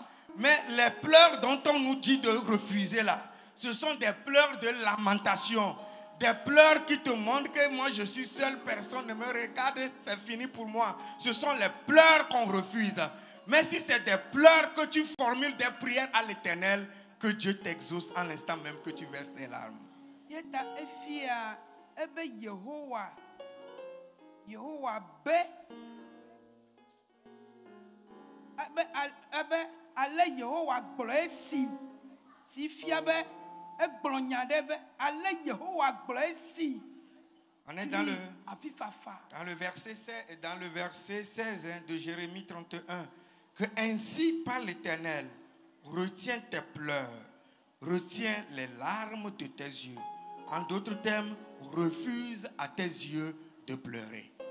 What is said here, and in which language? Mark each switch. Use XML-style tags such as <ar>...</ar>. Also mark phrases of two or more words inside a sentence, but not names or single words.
<fr>Mais les pleurs dont on nous dit de refuser là, ce sont des pleurs de lamentation. Des pleurs qui te montrent que moi je suis seule, personne ne me regarde, c'est fini pour moi. Ce sont les pleurs qu'on refuse. Mais si c'est des pleurs que tu formules des prières à l'Éternel, que Dieu t'exauce en l'instant même que tu verses des larmes.</fr> <ee>Yehowa be ale Yehowa gblɔ esi si fia be egblɔ nya ɖe be ale Yehowa gblɔ esi</ee> <fr>On est dans le verset 16 de Jérémie 31. Que ainsi parle l'Éternel, retiens tes pleurs, retiens les larmes de tes yeux. En d'autres termes, refuse à tes yeux de pleurer.</fr>